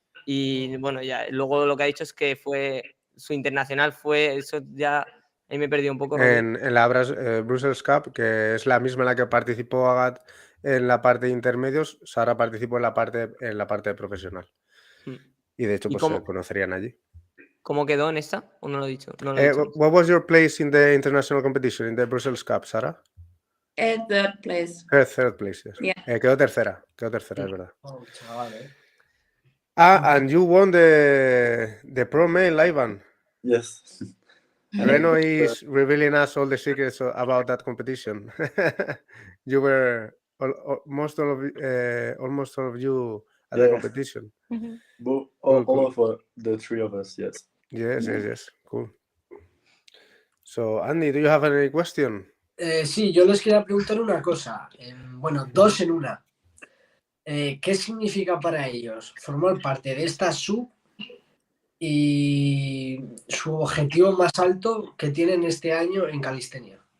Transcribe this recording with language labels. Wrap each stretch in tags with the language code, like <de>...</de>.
<es>Y bueno, ya luego lo que ha dicho es que fue su internacional, fue eso ya... Ahí me he perdido un poco. En la Brussels Cup, que es la misma en la que participó Agat en la parte de intermedios, Sara participó en la parte profesional. Y de hecho, ¿Y pues cómo? se conocerían allí. ¿Cómo quedó en esta? ¿O no lo he dicho? No lo he dicho.</es> <en>What was your place in the international competition, in the Brussels Cup, Sara? Third place. Third place, yes. Yeah.</en> <es>Quedó tercera, es verdad. Oh, chaval,</es> <en>And you won the Pro Mail, Ivan. Yes. Reno is revealing us all the secrets about that competition. You were almost all of you at the competition. All of the three of us, yes. Yes. Cool. So, Andy, do you have any question?</en> <es>Sí, yo les quería preguntar una cosa. Bueno, dos en una. ¿Qué significa para ellos formar parte de esta sub y su objetivo más alto que tienen este año en calistenia?</es>